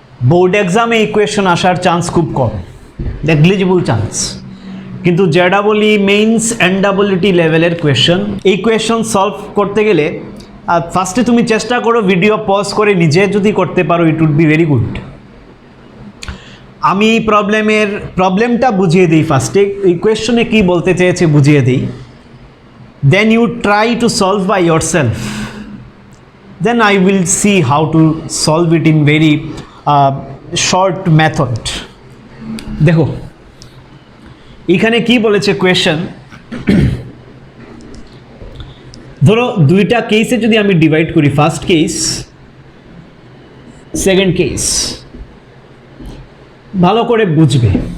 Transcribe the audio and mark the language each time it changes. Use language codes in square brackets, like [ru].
[bn] Board এক্সামে এই question আসার চান্স খুব কম, নেগলিজিবল চান্স, কিন্তু JEE মেইনস NEET লেভেলের কোয়েশ্চন। এই কোয়েশ্চন সলভ করতে গেলে ফার্স্টে তুমি চেষ্টা করো ভিডিও পজ করে নিজে যদি করতে পারো, [en] It would be very good. [bn] আমি প্রবলেমটা বুঝিয়ে দিই [en] ফার্স্টে, এই কোয়েশ্চনে কি বলতে চেয়েছে বুঝিয়ে দিই, then you try to solve by yourself, then I will see how to solve it in very short method. [bn] দেখো এখানে কি বলেছে কোয়েশ্চন, ধরো দুইটা কেসে যদি আমি ডিভাইড করি, ফার্স্ট কেস সেকেন্ড কেস ভালো করে বুঝবে।